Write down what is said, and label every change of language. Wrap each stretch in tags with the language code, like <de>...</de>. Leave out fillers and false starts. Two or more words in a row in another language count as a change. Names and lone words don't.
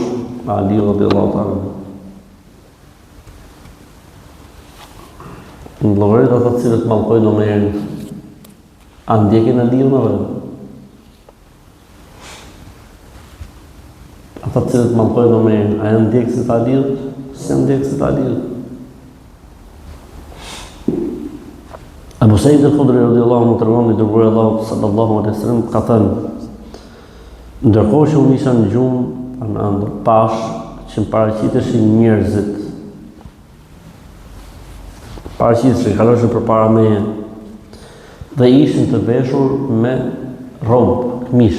<sq>Aliu</sq> <ar>رضي الله تعالى.</ar> <sq>Në llogarit ata të cilët mallkojnë Omerin, a ndjekin Aliun apo? Ata të cilët mallkojnë Omerin, a janë ndjekësit të Aliut? Si janë ndjekësit të Aliut? Abu Sa'id al-Khudri</sq> <ar>رضي الله عنه</ar> <sq>tregon i dërguari i Allahut</sq> <ar>صلى الله عليه وسلم</ar> <sq>ka thënë: ndërkohë që unë isha në gjumë, në ëndër, pash që më paraqiteshin njerëzit, paraqiteshin, kaloshin përpara meje, dhe ishin të veshur me robë, këmish.</sq>